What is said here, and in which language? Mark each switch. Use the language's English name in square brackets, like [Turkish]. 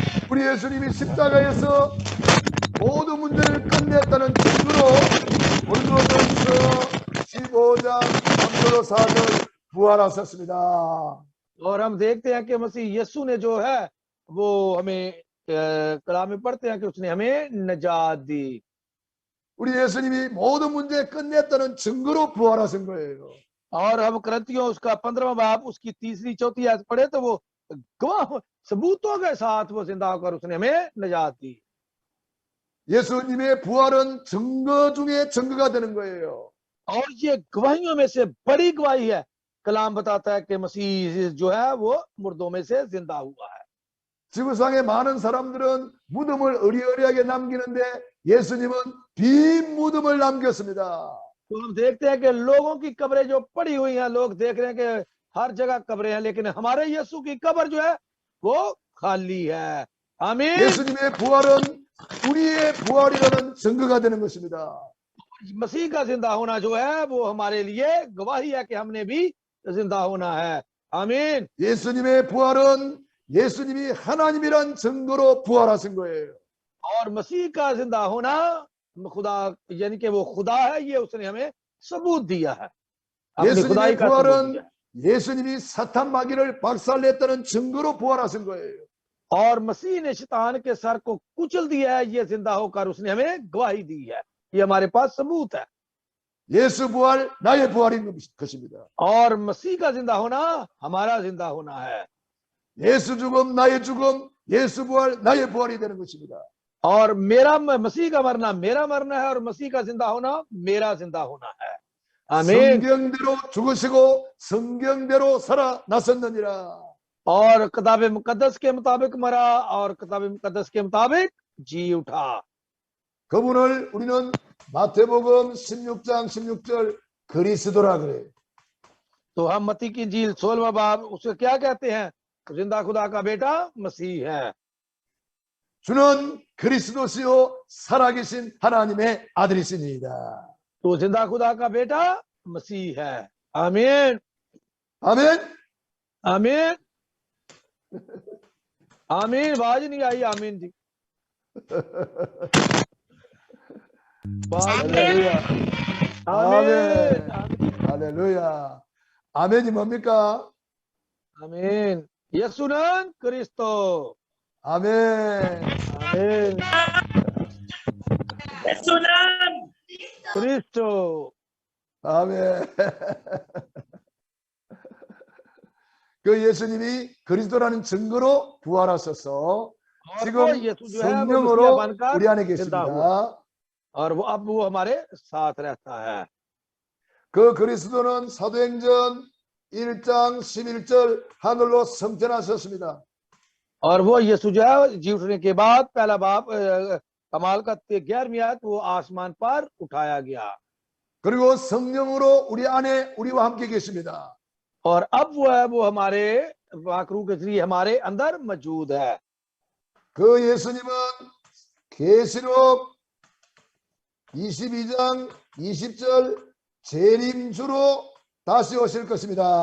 [Korean] 우리 예수님이 십자가에서 모든 문제를 끝냈다는 증거로 고린도전서 15장 3절로 4절 부활하셨습니다. [Hindi] और हम देखते हैं कि मसीह यीशु ने जो है वो हमें कलाम में पढ़ते हैं कि उसने हमें निजात दी। [Korean] 우리 예수님이 모든 문제 끝냈다는 증거로 부활하신 거예요. [Hindi] और हम करंथियों उसका 15वां बाब उसकी 3री 4थी आयत पढ़े तो वो गवाह सबूतों के साथ वो जिंदा होकर उसने हमें निजात दी। [Korean] 예수님의 부활은 증거 중에 증거가 되는 거예요. [Hindi] और ये गवाहियों में से बड़ी गवाही है। कलाम बताता है कि मसीह जो है वो मुर्दों में से जिंदा हुआ है। [Korean] 지구상의 많은 사람들은 무덤을 어리어리하게 남기는데 예수님은 빈 무덤을 남겼습니다. [Hindi] तो हम देखते हैं कि लोगों की कब्रें जो पड़ी हुई हैं, लोग देख रहे हैं कि हर जगह कब्रें हैं, लेकिन हमारे यीशु की कब्र जो है वो खाली है। आमीन। [Korean] 예수님의 부활은 우리의 부활이라는 증거가 되는 것입니다. [Hindi] मसीह का जिंदा होना जो है वो हमारे लिए गवाही है कि हमने भी जिंदा होना है। आमीन। [Korean] 예수님의 부활은 예수님이 하나님이란 증거로 부활하신 거예요. [Hindi] और मसीह का जिंदा होना खुदा यानी कि वो खुदा है, ये उसने हमें सबूत दिया है। अपनी खुदाई [Korean] 예수님의 [Hindi] का सबूत [Korean] 부활은 [Hindi] दिया है। [Korean] 예수님이 사탄 마귀를 박살냈다는 증거로 부활하신 거예요. [Hindi] और मसीह ने शैतान के सर को कुचल दिया है, ये जिंदा होकर उसने हमें गवाही दी है। ये हमारे पास सबूत है। [Korean] 예수 부활 나의 부활인 것입니다. [Hindi] और मसीह का जिंदा होना हमारा जिंदा होना है। [Korean] 예수 죽음 나의 죽음, 예수 부활 나의 부활이 되는 것입니다. [Hindi] और मेरा मसीह का मरना मेरा मरना है और मसीह का जिंदा होना मेरा जिंदा होना है। आमीन। [Korean] 성경대로 죽으시고 성경대로 살아나셨느니라. [Hindi] और किताब मुकद्दस के मुताबिक मरा और किताब मुकद्दस के मुताबिक जी उठा। [Korean] 그분을 우리는 마태복음 16장 16절 그리스도라 그래. [Hindi] तो हम मत्ती की इंजील 16वां बाब उसे क्या कहते हैं? जिंदा खुदा का बेटा मसीह है। [Korean] 주는 그리스도시요 살아계신 하나님의 아들이시니이다. [Hindi] तो जिंदा खुदा का बेटा मसीह है। आमीन। [Korean] 아멘. [Hindi] आमीन। आमीन। आवाज नहीं आई। आमीन जी। [Korean] 할렐루야. [Hindi] आमीन। [Korean] 할렐루야. 아멘이 뭡니까? [Hindi] आमीन। [Korean] 예수는 그리스도। 아멘. [Hindi] आमीन। यीशु नाम क्रिस्टो। [Korean] 아멘. 그 예수님이 그리스도라는 증거로 부활하셔서 [Hindi] और [Korean] 지금 [Hindi] वो यीशु जो है वो मसीहा [Korean] 성령으로 [Hindi] बनकर [Korean] 우리 안에 [Hindi] जिंदा हुआ [Korean] 계십니다. [Hindi] और वो अब वो हमारे साथ रहता है। [Korean] 그 그리스도는 사도행전 1장 11절 하늘로 승천하셨습니다. [Hindi] और वो यीशु जो है जी उठने के बाद पहला बाप कमाल का 11वीं आयत वो आसमान पर उठाया गया [Korean] 그리고 성령으로 우리 안에 우리와 함께 계십니다. [Hindi] और अब वो है वो हमारे वाकरू के जरिए हमारे अंदर मौजूद है। [Korean] 그 예수님은 계시록 22장 20절 재림주로 다시 오실 것입니다.